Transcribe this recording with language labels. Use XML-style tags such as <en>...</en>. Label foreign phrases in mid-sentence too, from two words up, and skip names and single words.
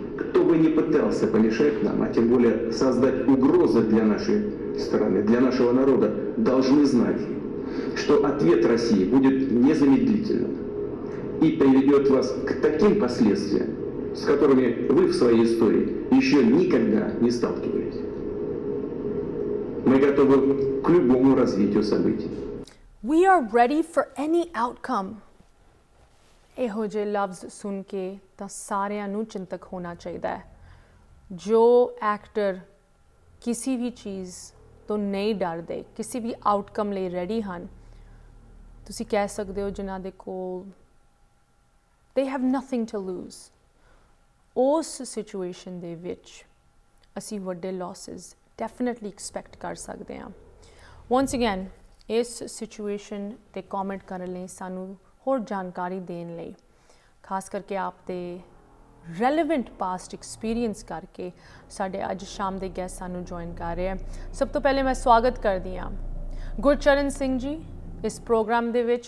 <ru>Кто бы ни пытался помешать нам, а тем более создать угрозы для нашей страны, для нашего народа, должны знать, что ответ России будет незамедлительным и приведет вас к таким последствиям, с которыми вы в своей истории еще никогда не сталкивались. Мы готовы к любому развитию событий.</ru> <en>We are ready for any outcome.</en> <pa>ਇਹੋ ਜਿਹੇ ਲਫ਼ਜ਼ ਸੁਣ ਕੇ ਤਾਂ ਸਾਰਿਆਂ ਨੂੰ ਚਿੰਤਕ ਹੋਣਾ ਚਾਹੀਦਾ ਹੈ। ਜੋ ਐਕਟਰ ਕਿਸੇ ਵੀ ਚੀਜ਼ ਤੋਂ ਨਹੀਂ ਡਰਦੇ, ਕਿਸੇ ਵੀ ਆਊਟਕਮ ਲਈ ਰੈਡੀ ਹਨ, ਤੁਸੀਂ ਕਹਿ ਸਕਦੇ ਹੋ ਜਿਨ੍ਹਾਂ ਦੇ ਕੋਲ</pa> <en>they have nothing to lose,</en> <pa>ਉਸ ਸਿਚੁਏਸ਼ਨ ਦੇ ਵਿੱਚ ਅਸੀਂ ਵੱਡੇ</pa> <en>losses definitely expect</en> <pa>ਕਰ ਸਕਦੇ ਹਾਂ।</pa> <en>once again</en> <pa>ਇਸ ਸਿਚੁਏਸ਼ਨ 'ਤੇ ਕਮੈਂਟ ਕਰਨ ਲਈ, ਸਾਨੂੰ ਹੋਰ ਜਾਣਕਾਰੀ ਦੇਣ ਲਈ, ਖਾਸ ਕਰਕੇ ਆਪ ਦੇ</pa> <en>relevant past experience</en> <pa>ਕਰਕੇ ਸਾਡੇ ਅੱਜ ਸ਼ਾਮ ਦੇ ਗੈਸਟ ਸਾਨੂੰ ਜੁਆਇਨ ਕਰ ਰਹੇ ਹਨ। ਸਭ ਤੋਂ ਪਹਿਲੇ ਮੈਂ ਸਵਾਗਤ ਕਰਦੀ ਹਾਂ ਗੁਰਚਰਨ ਸਿੰਘ ਜੀ ਇਸ ਪ੍ਰੋਗਰਾਮ ਦੇ ਵਿੱਚ।</pa>